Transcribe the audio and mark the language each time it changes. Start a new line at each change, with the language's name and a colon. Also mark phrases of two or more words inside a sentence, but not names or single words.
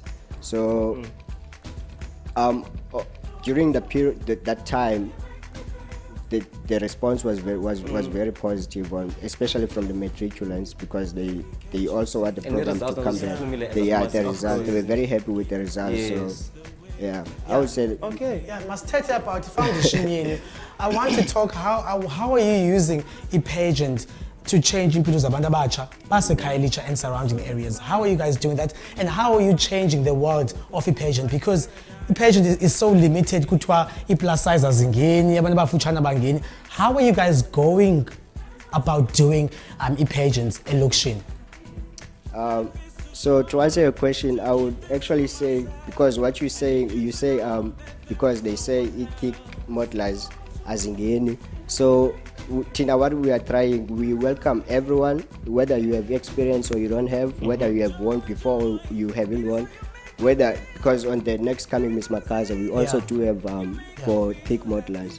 English: So during the period that time, the response was very positive, especially from the matriculants, because they also had the program to come there. They were very happy with the results. Yes. So I would say Must tell you about the foundation. I want to talk how are you using e-pageant to change
Xhosa: impilo zabantu abatsha baseKhayelitsha
English: and surrounding areas? How are you guys doing that, and how are you changing the world of e-pageant? Because e-pageant is so limited,
Xhosa: kuthiwa i-
English: plus size
Xhosa: azingeni, abantu abafutshane abangeni.
English: How are you guys going about doing e-pageants elokishini? So to answer your question, I would actually say, because what you say because they say ethnic modelers azingeni. So Tina, what we are trying, we welcome everyone, whether you have experience or you don't have, whether you have won before or you haven't won, because on the next coming Miss Makhaza, we also do have for thick modelers.